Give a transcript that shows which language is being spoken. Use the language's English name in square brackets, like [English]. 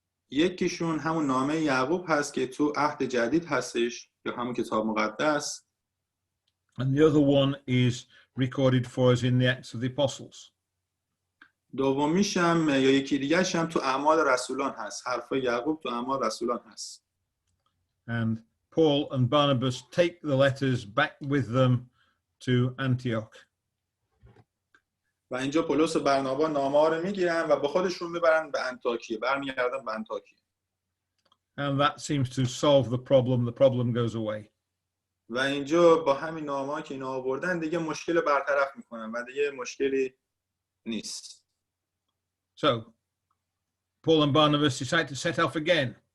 [Persian] یکیشون همون نامه یعقوب هست که تو عهد جدید هستش یا همون کتاب مقدس. [English] And the other one is recorded for us in the Acts of the Apostles. [Persian] دومیش هم یا یکی دیگه‌ش هم تو اعمال رسولان هست. حرفای یعقوب تو اعمال رسولان هست. [English] And Paul and Barnabas take the letters back with them to Antioch. [Persian] و اینجا پولس و برنابا نامه‌ها رو میگیرن و با خودشون میبرن به انطاکیه، برمیگردن به انطاکیه. [English] And that seems to solve the problem. The problem goes away. [Persian] و اینجا با همین نامه‌ها که اینا آوردن دیگه مشکل رو برطرف میکنن و دیگه مشکلی نیست. [English] So Paul and Barnabas decide to set off again.